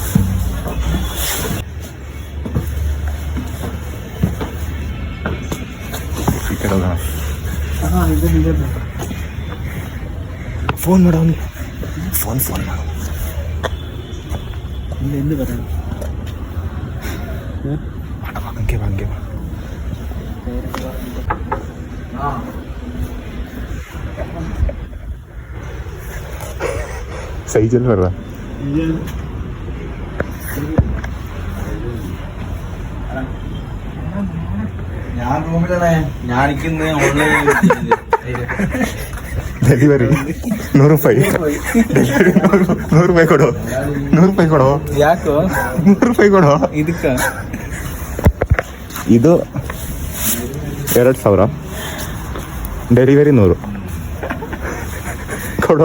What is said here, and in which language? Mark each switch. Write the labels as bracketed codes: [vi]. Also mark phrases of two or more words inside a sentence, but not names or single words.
[kn] ಈ ಕಡೆ ಹೋಗೋಣ. ಫೋನ್ ಮಾಡ ಅವನಿಗೆ. ಫೋನ್ ಮಾಡ. ಎಂದು ಬರ ಹಂಗೆ ಹಂಗೆ സൈജൽ പറ. [ml] ഞാൻ റൂമിലാണ്. ഞാനിന്ന് ഓൺലൈൻ [kn] ಡೆಲಿವರಿ 100 ರೂಪಾಯಿ. 100 ರೂಪಾಯಿ ಕೊಡು. 100 ರೂಪಾಯಿ ಕೊಡು. ಯಾಕೋ 100 ರೂಪಾಯಿ ಕೊಡು. ಇದಕ್ಕ ಇದು 2000, ಡೆಲಿವರಿ 100 ಕೊಡು.